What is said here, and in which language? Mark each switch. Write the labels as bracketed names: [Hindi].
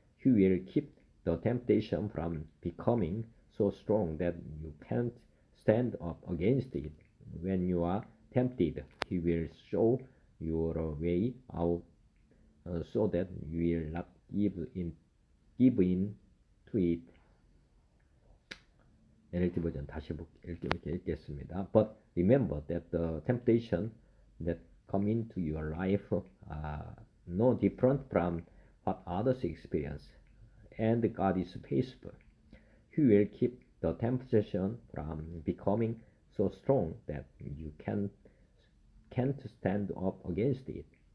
[English] He will keep the temptation from becoming so strong that you can't stand up against it. When you are tempted, He will show your way out so that you will not give in to it. [Korean] NLT 버전 다시 이렇게 읽겠습니다. [English] But remember that the temptation that come into your life are no different from what others experience, and God is faithful. He will keep the temptation from becoming so strong that you can't stand up against it.